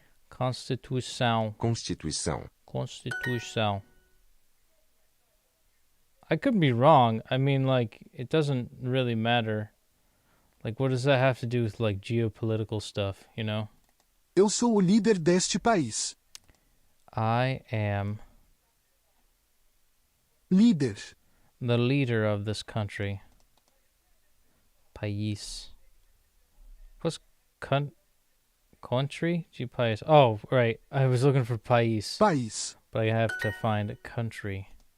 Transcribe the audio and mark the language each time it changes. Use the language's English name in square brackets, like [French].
[Portuguese] Constituição. [English] I could be wrong. I mean, like, it doesn't really matter. Like, what does that have to do with, like, geopolitical stuff, you know? [Portuguese] Eu sou o líder deste país. [English] I am [Portuguese] Líder. [English] the leader of this country. País. What's country? Gee, país. Oh, right. I was looking for país. [Portuguese] País. [English] But I have to find a country.